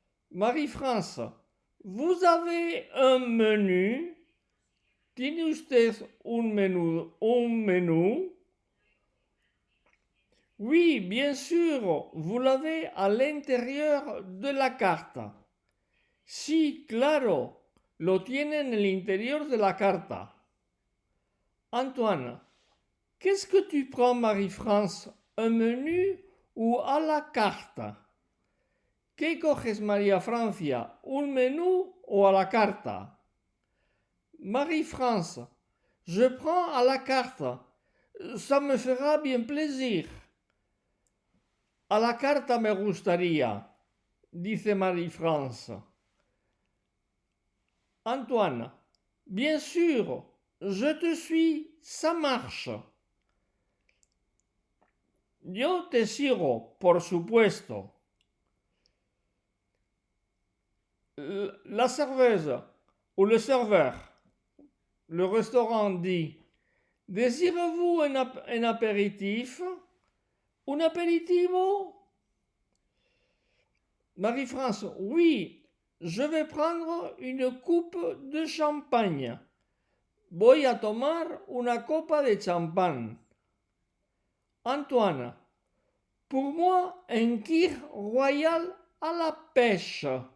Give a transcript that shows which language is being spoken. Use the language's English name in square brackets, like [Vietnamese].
[French] Marie-France, vous avez un menu? [Spanish] ¿Tiene usted un menú? [French] Oui, bien sûr, vous l'avez à l'intérieur de la carta. [Spanish] Sí, claro, lo tiene en el interior de la carta. [French] Antoine, qu'est-ce que tu prends, Marie-France? ¿Un menu ou à la carte? [Spanish] ¿Qué coges, María Francia? ¿Un menú o a la carta? [French] Marie-France, je prends à la carte. Ça me fera bien plaisir. [Spanish] A la carta me gustaría, dice Marie-France. [French] Antoine, bien sûr, je te suis, ça marche. [Spanish] Yo te sigo, por supuesto. [French] La serveuse ou le serveur, le restaurant dit, désirez-vous un apéritif? [Spanish] Un aperitivo? [French] Marie-France, oui, je vais prendre une coupe de champagne. [Spanish] Voy a tomar una copa de champán. [French] Antoine, pour moi, un kir royal à la pêche.